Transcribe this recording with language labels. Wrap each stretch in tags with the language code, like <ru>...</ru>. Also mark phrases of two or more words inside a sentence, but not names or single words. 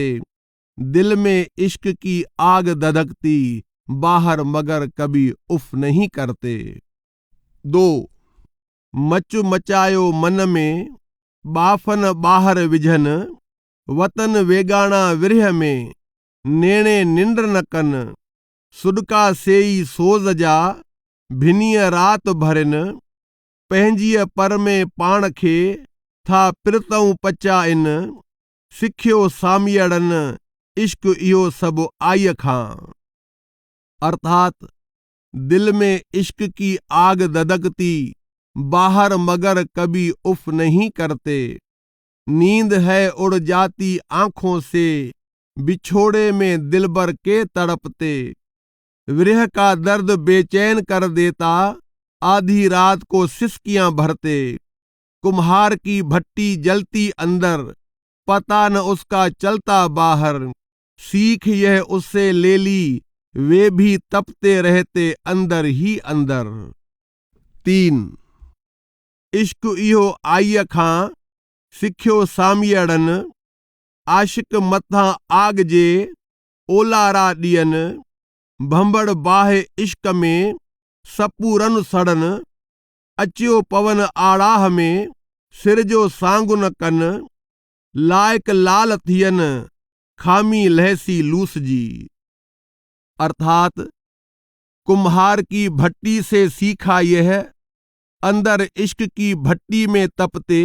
<hi>दिल में इश्क की आग धधकती, बाहर मगर कभी उफ नहीं करते।</hi> <sd>2 मच मचायो मन में, बाफन बाहर विझन। वतन वेगाणा विरह में, नेणे निंड न कन। सुडका सेई सोज जा, भिनीअ रात भरिन। पंहिंजीअ पर में पाण खे, था पिरतऊं पचा इन। सिखियो सामियड़न, इश्क इहो सभु आईअ खां।</sd> <hi>अर्थात दिल में इश्क की आग धधकती, बाहर मगर कभी उफ नहीं करते। नींद है उड़ जाती आंखों से, बिछोड़े में दिलबर के तड़पते। विरह का दर्द बेचैन कर देता, आधी रात को सिसकियां भरते। कुम्हार की भट्टी जलती अंदर, पता न उसका चलता बाहर। सीख यह उससे ले ली, वे भी तपते रहते अंदर ही अंदर।</hi> <sd>3 इश्क इहो आईअ खां, सिखियो सामियड़न। आशिक मथां आग जे, ओलारा ॾियनि। भंबड़ बाहि इश्क में, सपूरन सड़न। अचियो पवन आड़ाह में, सिर जो सांगुन कन। लाइक लाल थियन, खामी लहसी लूस जी।</sd> <hi>अर्थात कुम्हार की भट्टी से सीखा यह, अंदर इश्क की भट्टी में तपते।</hi>